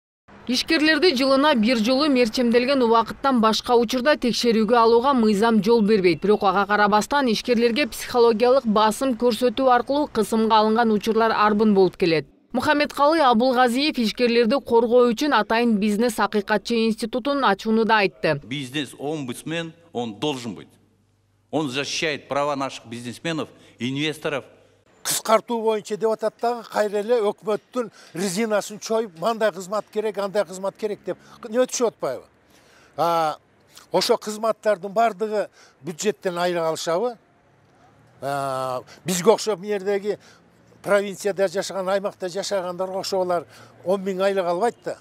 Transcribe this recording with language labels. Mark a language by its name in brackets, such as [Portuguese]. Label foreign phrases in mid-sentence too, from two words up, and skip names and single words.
[Kyrgyz] Ишкерлерди жылына бир жолу мерчемделген убакыттан башка учурда текшерүүгө алууга мыйзам жол бербейт. Бирок ага карабастан ишкерлерге психологиялык басым көрсөтүү аркылуу кысымга алынган учурлар арбын болуп келет. Мухаммедкалый Абылгазиев ишкерлерди коргоо үчүн атайын бизнес акыйкатчы институтун ачууну да айтты. [Russian] Бизнес-омбудсмен, он должен быть. Он защищает права наших бизнесменов, инвесторов. [Kyrgyz] Кыскартуу боюнча деп атат дагы, кайра эле өкмөттүн резинасын чоюп, мындай кызмат керек, андай кызмат керек деп эмне түшүп атпайбы? Ошо кызматтардын бардыгы бюджеттен айлык алышабы? Бизге окшоп мэрдеги провинцияда жашаган, аймакта жашагандарга ошолар 10 000 айлык албайт да.